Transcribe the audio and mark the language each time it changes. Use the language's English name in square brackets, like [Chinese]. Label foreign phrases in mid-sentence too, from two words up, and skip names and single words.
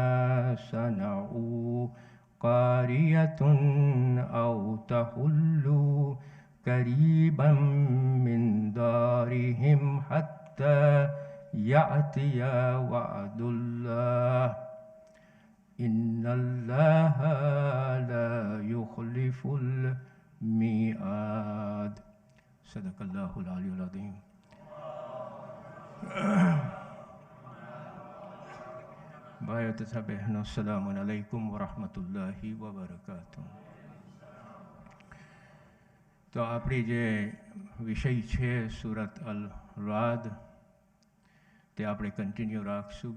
[Arabic] صنعوا قارية أو تحل قريبا من دارهم حتى يأتي وعد الله إن الله لا يخلف الميعاد صدق الله العلي العظيم. [Gujarati] ભાઈઓ તથા બહેનો, [Arabic] سلام عليكم ورحمة الله وبركاته. [Gujarati] તો આપણી જે વિષય છે સુરત અલ રાદ તે આપણે કન્ટિન્યુ રાખશું.